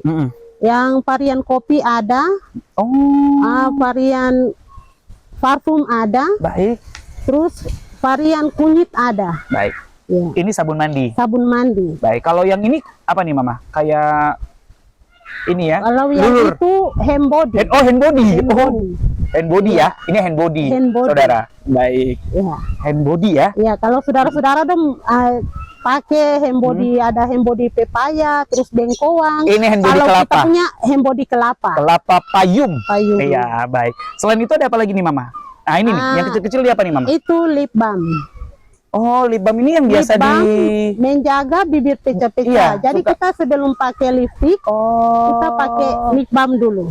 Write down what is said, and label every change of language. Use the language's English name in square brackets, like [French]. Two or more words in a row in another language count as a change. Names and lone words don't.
[Indonesian] Yang varian kopi ada. Varian parfum ada. Baik. Terus varian kunyit ada. Baik. Ya. Ini sabun mandi. Sabun mandi. Baik. Kalau yang ini apa nih Mama? Kayak ini ya? Kalau yang itu [English] hand body. Hand body. Hand body [Indonesian] ya. Ini [English] hand body, Hand body. [Indonesian] saudara. Baik. Ya. [English] Hand body ya. [Indonesian] Ya, kalau saudara-saudara dong pakai [English] hand body, [Indonesian] ada [English] hand body [Indonesian] pepaya, terus bengkoang. [English] Ini hand body [Indonesian] kalau kelapa. kita punya [English] hand body [Indonesian] kelapa. Kelapa payung. Payung. Iya, baik. Selain itu ada apa lagi nih, Mama? Nah, ini nih, yang kecil-kecil dia apa nih, Mama? [English] Itu lip balm. [Indonesian] Oh, [English] lip balm [Indonesian] ini yang biasa [English] Lip balm [Indonesian] di menjaga bibir pecah-pecah. Iya, Jadi suka. kita sebelum pakai lipstick, kita pakai [English] lip balm [Indonesian] dulu.